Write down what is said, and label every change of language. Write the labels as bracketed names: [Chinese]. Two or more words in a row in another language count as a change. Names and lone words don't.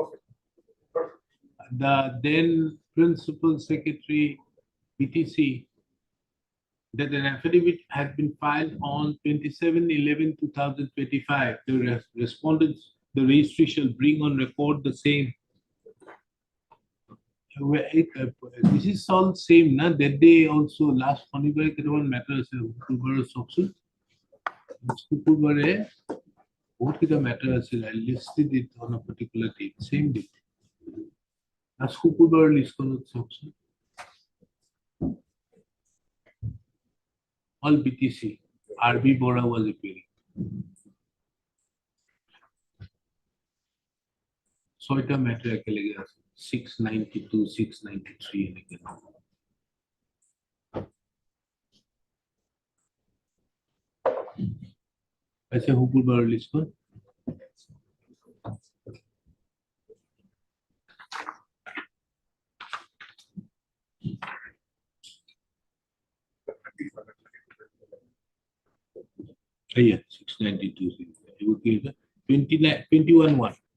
[English] The then Principal Secretary PTC, that an affidavit had been filed on 27/11/2025. The respondents, the registry shall bring on record the same. This is all same, na? That day also last [Assamese] শনিবারে কেইটামান matter আছে শুক্ৰবাৰৰ চকচোন শুক্ৰবাৰে বহুত কেইটা matter আছিল. [English] I listed it on a particular date, same date. [Assamese] Last শুক্ৰবাৰৰ লিষ্টখনত চকচোন. [English] All BTC. RB Bora was appearing. [Assamese] 6টা matter একেলগে আছে. 692, 693 এনেকে. আছে শুক্ৰবাৰৰ লিষ্টখন. [English] Yeah, 692. You would give the 21/1.